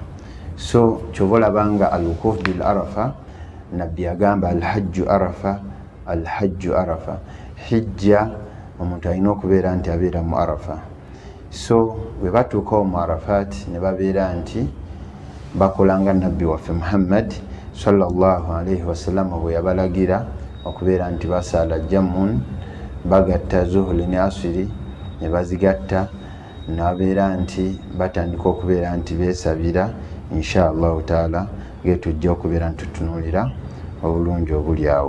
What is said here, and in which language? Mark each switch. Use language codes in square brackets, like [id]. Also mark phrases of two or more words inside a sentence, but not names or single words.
[lg] so kyova olabanga [ar] الوقوف بعرفة [lg] nabbi agamba [ar] الحج عرفة, الحج عرفة. [lg] hijja omuntu alina okubeera nti abeera mu arafa. so bwe batuukawo mu Arafat ne babeera nti bakolanga nabbi waffe Muhammad [ar] صلى الله عليه وسلم [lg] bwe yabalagira okubeera nti basaala jamun bagatta zuhuli ne asiri ne bazigatta nabeera nti batandika okubeera nti beesabira [ar] إن شاء الله تعالى [lg] getujja okubeera ntutunuulira obulungi obuli awo.